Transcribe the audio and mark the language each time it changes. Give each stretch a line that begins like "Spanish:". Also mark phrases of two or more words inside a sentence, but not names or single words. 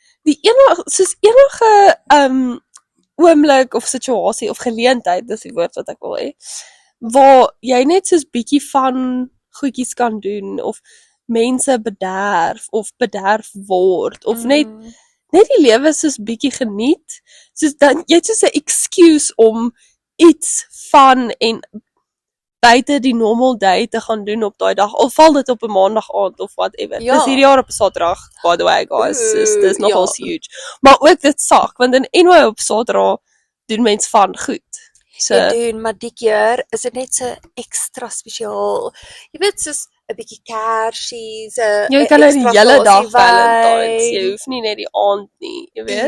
Afrikaans: Soos enige oomblik of situasie of geleentheid, dis die woord wat ek wil hê, waar jy net soos bietjie van goedjies kan doen of mense bederf of bederf word of net die lewe soos bietjie geniet. Soos dan jy het soos 'n excuse om iets van en buite die
English: normal day
Afrikaans: te gaan doen op daai dag, of val dit op 'n maandag aand of whatever. Ja. Dis hierdie jaar op 'n Saterdag,
English: by the way guys,
Afrikaans: dis nogal huge. Maar ook dit sak, want in anyway op Saterdag doen mense van goed. So maar die keer is dit net so ekstra spesiaal. Jy weet soos 'n bietjie kersies, jy kan nou die hele dag Valentine's, jy hoef nie net die aand nie, jy weet.